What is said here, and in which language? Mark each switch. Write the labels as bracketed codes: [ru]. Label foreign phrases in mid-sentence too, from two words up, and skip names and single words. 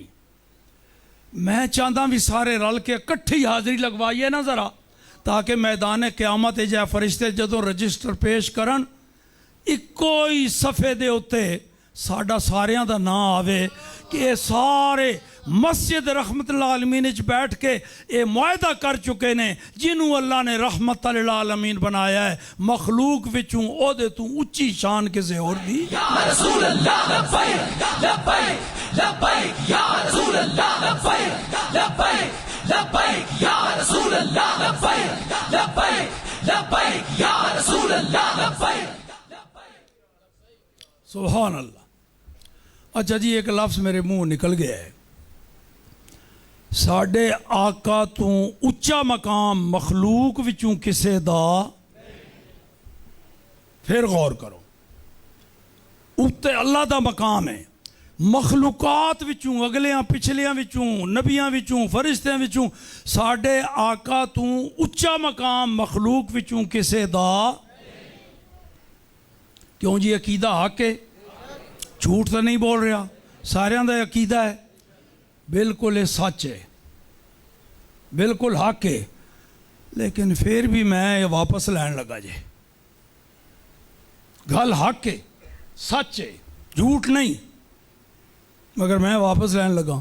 [pa] ਮੈਂ ਚਾਹਤਾ ਭੀ ਸਾਰੇ ਰਲ ਕੇ ਇਕੱਠੀ ਹਾਜ਼ਰੀ ਲਗਵਾਈਏ ਨਾ ਜ਼ਰਾ, ਤਾਕਿ ਮੈਦਾਨ ਕ਼ਯਾਮਤ ਜੈ ਫ਼ਰਿਸ਼ਤੇ ਜਦੋਂ ਰਜਿਸਟਰ ਪੇਸ਼ ਕਰਨ ਇੱਕੋ ਹੀ ਸਫ਼ੇ ਦੇ ਉੱਤੇ ਸਾਡਾ ਸਾਰਿਆਂ ਦਾ ਨਾਮ ਆਵੇ ਕਿ ਯੇ ਸਾਰੇ ਮਸਜਿਦ ਰਹਿਮਤੁਲ ਆਲਮੀਨ ਚ ਬੈਠ ਕੇ ਯੇ ਮੁਆਹਦਾ ਕਰ ਚੁੱਕੇ ਨੇ ਜਿਨ੍ਹੋਂ ਅੱਲਾਹ ਨੇ [ar] رحمة للعالمين [pa] ਬਣਾਇਆ ਹੈ, ਮਖ਼ਲੂਕ ਵਿਚੋਂ ਓਦੇ ਤੂ ਉੱਚੀ ਸ਼ਾਨ ਕਿਸੇ ਔਰ ਦੀ। [ar] يا رسول الله لبيك لبيك لبيك يا رسول الله لبيك لبيك لبيك يا رسول الله لبيك لبيك لبيك يا رسول الله لبيك. سبحان الله. [pa] ਅੱਛਾ ਜੀ, ਏਕ ਲਫ਼ਜ਼ ਮੇਰੇ ਮੂੰਹ ਨਿਕਲ ਗਿਆ ਹੈ, ਸਾਡੇ ਆਕਾ ਤੂ ਉੱਚਾ ਮਕਾਮ ਮਖ਼ਲੂਕ ਵਿਚੋਂ ਕਿਸੇ ਦਾ। ਫਿਰ ਗ਼ੌਰ ਕਰੋ, ਉੱਤੇ ਅੱਲਾਹ ਦਾ ਮਕਾਮ ਹੈ, ਮਖ਼ਲੂਕਾਤ ਵਿਚੋਂ, ਅਗਲਿਆਂ ਪਿਛਲਿਆਂ ਵਿਚੋਂ, ਨਬੀਆਂ ਵਿਚੋਂ, ਫ਼ਰਿਸ਼ਤਿਆਂ ਵਿਚੋਂ ਸਾਡੇ ਆਕਾ ਤੂ ਉੱਚਾ ਮਕਾਮ ਮਖ਼ਲੂਕ ਵਿਚੋਂ ਕਿਸੇ ਦਾ। ਕਿਉਂ ਜੀ? ਅਕੀਦਾ ਹੱਕ ਹੈ, ਝੂਠ ਤੋ ਨਹੀਂ ਬੋਲ ਰਿਹਾ, ਸਾਰਿਆਂ ਦਾ ਅਕੀਦਾ ਹੈ, ਬਿਲਕੁਲ ਯੇ ਸੱਚ ਹੈ, ਬਿਲਕੁਲ ਹੱਕ ਹੈ। ਲੇਕਿਨ ਫਿਰ ਭੀ ਮੈਂ ਯੇ ਵਾਪਸ ਲੈਣ ਲੱਗਾ ਜੇ, ਗੱਲ ਹੱਕ ਹੈ, ਸੱਚ ਹੈ, ਝੂਠ ਨਹੀਂ, ਮਗਰ ਮੈਂ ਵਾਪਸ ਲੈਣ ਲੱਗਾ।